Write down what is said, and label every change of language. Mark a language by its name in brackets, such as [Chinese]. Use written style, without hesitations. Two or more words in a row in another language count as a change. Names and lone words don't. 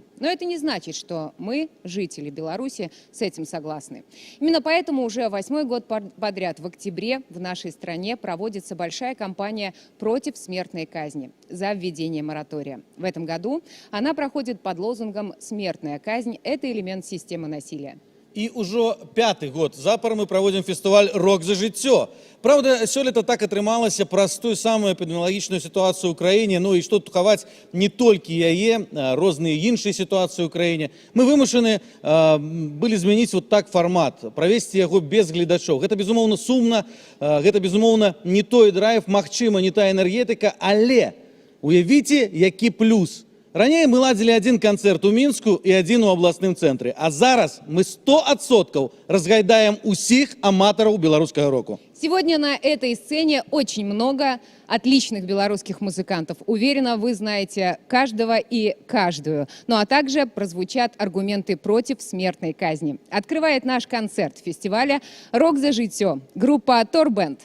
[Russian] Но это не значит, что мы, жители Беларуси, с этим согласны. Именно поэтому уже 8-й год подряд в октябре в нашей стране проводится большая кампания против смертной казни за введение моратория. В этом году она проходит под лозунгом «Смертная казнь – это элемент системы насилия». [Belarusian] І ўжо 5-й год запар мы праводзім фестываль «Рок за жыццё». Праўда, сёлета так атрымалася праз тую самую эпідэміялагічную сітуацыю ў краіне, ну і што тут хаваць не толькі яе, розныя іншыя сітуацыі ў краіне. Мы вымушаны былі змяніць [Russian] вот так [Belarusian] фармат, правесці яго без гледачоў. Гэта, безумоўна, сумна, гэта, безумоўна, не той драйв, магчыма, не та энергетыка, але уявіце, які плюс. [Russian] Ранее мы ладили один концерт [Belarusian] у Мінску [Russian] и один [Belarusian] у областным центре, а зараз мы 100% разгайдаем усіх аматараў белорусского року. [Russian] Сегодня на этой сцене очень много отличных белорусских музыкантов. Уверена, вы знаете каждого и каждую. Ну а также прозвучат аргументы против смертной казни. Открывает наш концерт фестиваля «Рок за жыццё» группа Торбенд.